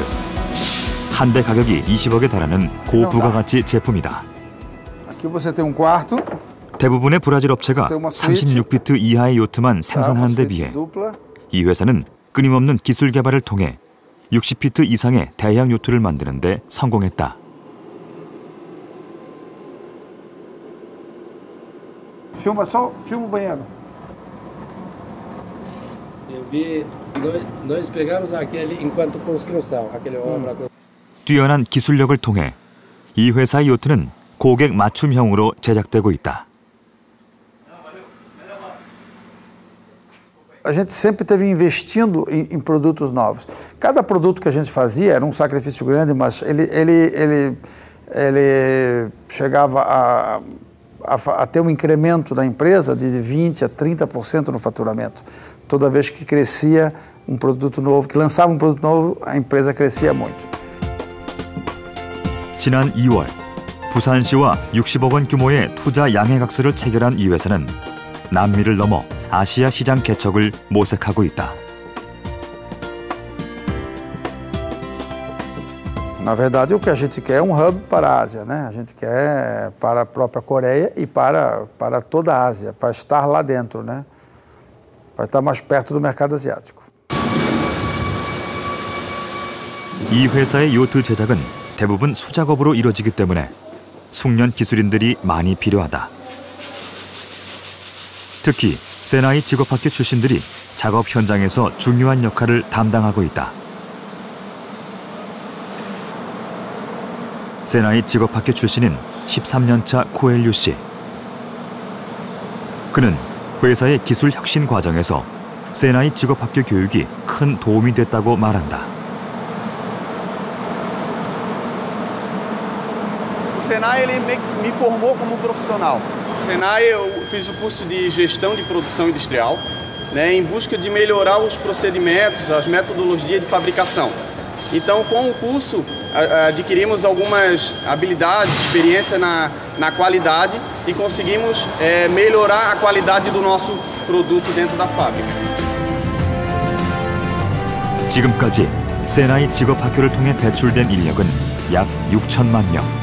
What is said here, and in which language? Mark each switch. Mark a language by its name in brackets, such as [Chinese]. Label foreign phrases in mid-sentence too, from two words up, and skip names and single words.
[Korean] 한 대 가격이 20억에 달하는 고부가가치 제품이다. 대부분의 브라질 업체가 36피트 이하의 요트만 생산하는 데 비해 이 회사는 끊임없는 기술 개발을 통해 60피트 이상의 대형 요트를 만드는 데 성공했다. [Portuguese] Filma o banheiro. Eu vi, nós pegamos aquele enquanto construção, aquele obra. [Korean] 뛰어난 기술력을 통해 이 회사의 요트는 고객 맞춤형으로 제작되고 있다. [Portuguese] A gente sempre esteve investindo em produtos novos. Cada produto que a gente fazia era um sacrifício grande, mas ele chegava a ter um incremento da empresa de 20% a 30% no faturamento. Toda vez que crescia um produto novo, que lançava um produto novo, a empresa crescia muito. [Korean] 지난 2월, 부산시와 60억 원 규모의 투자 양해각서를 체결한 이 회사는 남미를 넘어 아시아 시장 개척을 모색하고 있다. [Portuguese] Na verdade, o que a gente quer é um hub para a Ásia, né? A gente quer para a própria Coreia e para toda a Ásia, para estar lá dentro, né? Para estar mais perto do mercado asiático. [Korean] 이 회사의 요트 제작은 대부분 수작업으로 이루어지기 때문에 숙련 기술인들이 많이 필요하다. 특히 세나이 직업학교 출신들이 작업 현장에서 중요한 역할을 담당하고 있다. 세나이 직업학교 출신인 13년차 코엘류 씨. 그는 회사의 기술 혁신 과정에서 세나이 직업학교 교육이 큰 도움이 됐다고 말한다. [Portuguese] O Senai ele me formou como profissional. No Senai eu fiz o curso de gestão de produção industrial, né, em busca de melhorar os procedimentos, as metodologias de fabricação. Então, com o curso, adquirimos algumas habilidades, experiência na qualidade e conseguimos melhorar a qualidade do nosso produto dentro da fábrica. [Korean] 지금까지 세나이 직업학교를 통해 배출된 인력은 약 6천만 명.